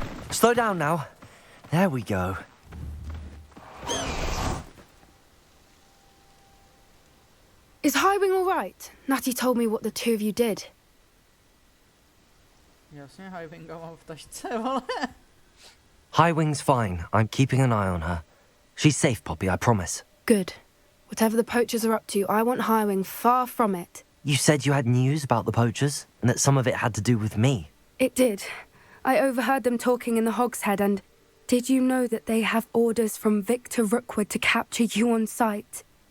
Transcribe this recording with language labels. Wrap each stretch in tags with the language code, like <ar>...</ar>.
<en>Slow down now. There we go. Is Highwing all right? Natty told me what the two of you did.</en> <cs>Jasně, Highwinga mám v tašce, vole.</cs> <en>High Wing's fine. I'm keeping an eye on her. She's safe, Poppy, I promise. Good. Whatever the poachers are up to, I want Highwing far from it. You said you had news about the poachers, and that some of it had to do with me. It did. I overheard them talking in the Hogshead, and did you know that they have orders from Victor Rookwood to capture you on sight?</en>